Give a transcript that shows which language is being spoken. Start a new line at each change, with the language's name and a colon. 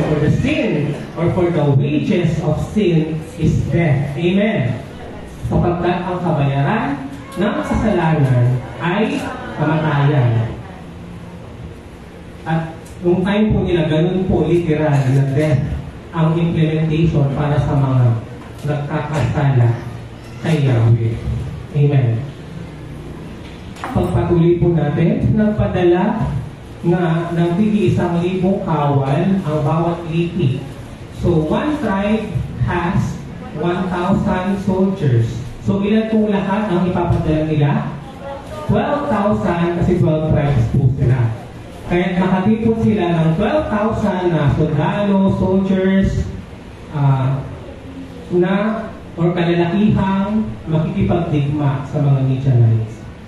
English: For the sin or for the wages of sin is death. Amen.
Filipino: Sapagkat ang kabayaran ng kasalanan ay kamatayan. At nung time po nila, ganun po literal na death ang implementation para sa mga nagkakasala kay Yahweh. Amen. Pagpatuloy po natin, nagpadala na ng 1,000 kawal ang bawat lipi.
English: So, one tribe has 1,000 soldiers.
Filipino: So, ilan po lahat ang ipapadala nila? 12,000 kasi 12 tribes po sila. Kaya nakatipon sila ng 12,000 na sundalo, soldiers, na or kalalakihang makikipagdigma sa mga Midianites.